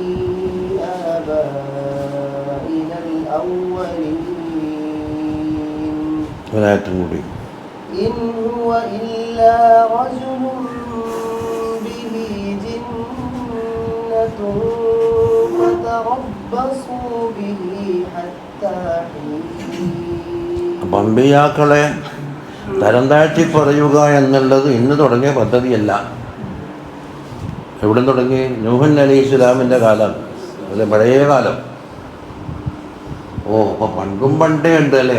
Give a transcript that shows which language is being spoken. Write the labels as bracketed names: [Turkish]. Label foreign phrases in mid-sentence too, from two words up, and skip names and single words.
[Arabic] آبائنا الأولين إن هو إلا رجل به جنة فتربصوا به حتى حين. [Malayalam] അമ്പിയാക്കളെ തരം താഴ്ത്തി പറയുക എന്നുള്ളത് ഇന്ന് തുടങ്ങിയ പദ്ധതിയല്ല. എവിടെ തുടങ്ങി? നൂഹ് അലൈഹിസ്സലാമിൻ്റെ കാലം, അല്ലെ പഴയ കാലം. അപ്പോൾ പണ്ടും പണ്ടേ ഉണ്ട് അല്ലേ?